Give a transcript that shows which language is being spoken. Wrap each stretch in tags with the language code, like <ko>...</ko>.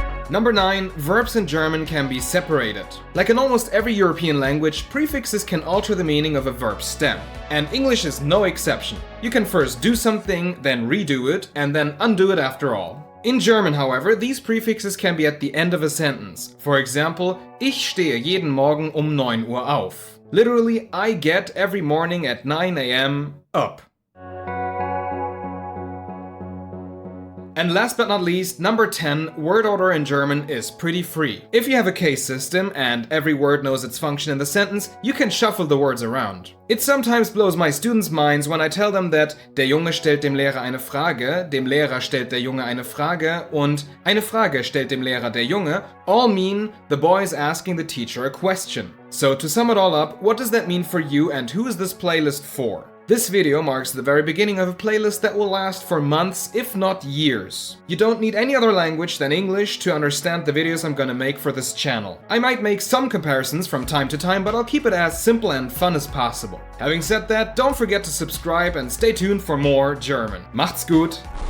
<en>Number 9, verbs in German can be separated. Like in almost every European language, prefixes can alter the meaning of a verb stem. And English is no exception. You can first do something, then redo it, and then undo it after all. In German, however, these prefixes can be at the end of a sentence. For example,</en> <de>ich stehe jeden Morgen 9 Uhr auf.</de> <en>Literally, I get every morning at 9 a.m. up. And last but not least, number 10, word order in German is pretty free. If you have a case system and every word knows its function in the sentence, you can shuffle the words around. It sometimes blows my students' minds when I tell them that</en> <de>der Junge stellt dem Lehrer eine Frage, dem Lehrer stellt der Junge</de> <en>eine Frage und eine Frage stellt dem Lehrer der Junge all mean the boy is asking the teacher a question. So to sum it all up, what does that mean for you and who is this playlist for? This video marks the very beginning of a playlist that will last for months, if not years. You don't need any other language than English to understand the videos I'm gonna make for this channel. I might make some comparisons from time to time, but I'll keep it as simple and fun as possible. Having said that, don't forget to subscribe and stay tuned for more German.</en> <de>Macht's gut!</de>